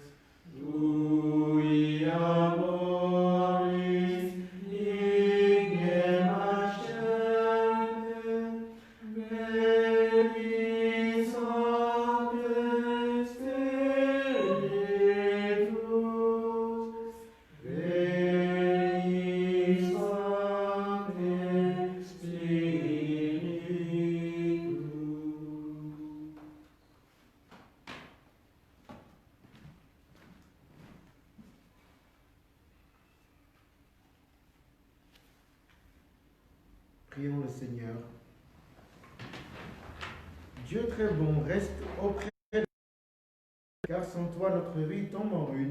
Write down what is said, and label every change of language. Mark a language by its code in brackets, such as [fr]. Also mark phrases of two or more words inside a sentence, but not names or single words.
[la] tui amoris ignem ascende, veni Sancte Spiritus, veni Sancte Spiritus. [fr] Prions le Seigneur. Dieu très bon, reste auprès de nous, car sans toi notre vie tombe en ruine.